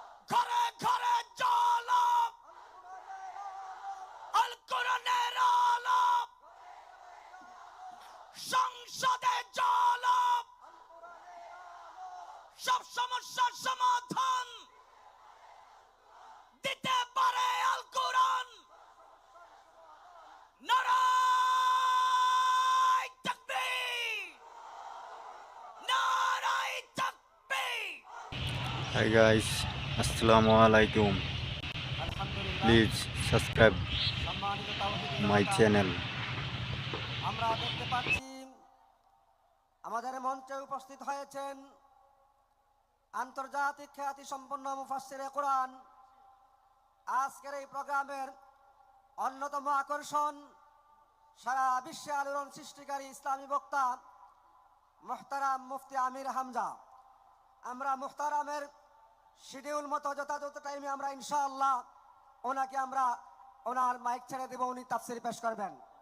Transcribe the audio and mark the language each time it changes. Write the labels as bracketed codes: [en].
[bn] ঘরে ঘরে জ্বালা আল কোরআনের আলো সংসদে জ্বালা সব সমস্যার সমাধান দিতে পারে আল কোরআন নারায়ে তাকবীর নারায়ে তাকবীর [en] Hi guys, Assalamu alaikum. Please subscribe my channel. [bn] আমরা দেখতে পাচ্ছি আমাদের মঞ্চে উপস্থিত হয়েছেন আন্তর্জাতিক খ্যাতি সম্পন্ন মুফাসসিরে কোরআন আজকের এই প্রোগ্রামের অন্যতম আকর্ষণ সারা বিশ্বে আলোড়ন সৃষ্টিকারী ইসলামী বক্তা মুহতারাম মুফতি আমির হামজা আমরা মুহতারামের শিডিউল মতো যথাযথ টাইমে আমরা ইনশাআল্লাহ ওনাকে আমরা ওনার মাইক ছেড়ে দেব উনি তাফসীর পেশ করবেন